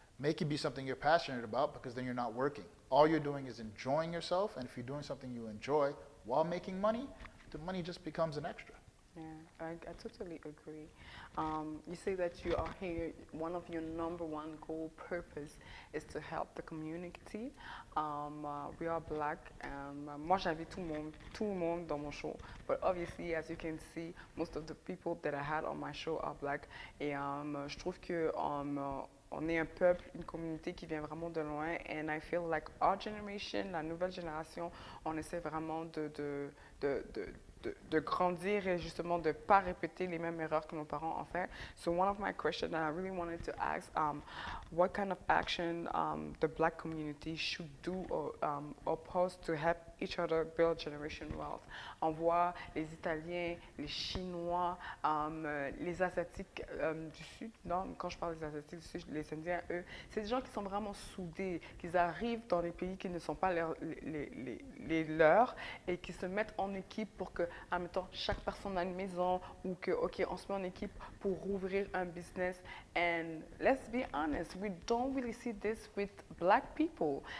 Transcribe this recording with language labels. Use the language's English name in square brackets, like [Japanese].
[English] Make it be something you're passionate about, because then you're not working. All you're doing is enjoying yourself, and if you're doing something you enjoy while making money, the money just becomes an extra. Yeah, I totally agree. You say that you are here, one of your number one goal purpose is to help the community. We are black, and [French] moi j'invite tout le monde dans mon show. [English] But obviously, as you can see, most of the people that I had on my show are black. [French] Et je trouve que on est un peuple, une communauté qui vient vraiment de loin. [English] And I feel like our generation, [French] la nouvelle génération, on essaie vraiment de grandir et justement de ne pas répéter les mêmes erreurs que nos parents ont fait. [English] So one of my questions that I really wanted to ask, what kind of action the black community should do or pose to help each other build generation wealth? [French] On voit les Italiens, les Chinois, les Asiatiques du Sud, non, quand je parle des Asiatiques du Sud, les Indiens, eux, c'est des gens qui sont vraiment soudés, qui arrivent dans des pays qui ne sont pas les leurs et qui se mettent en équipe pour que, admettons, chaque personne a une maison ou que, OK, on se met en équipe pour ouvrir un business. [English] And let's be honest, we don't really see this with black people.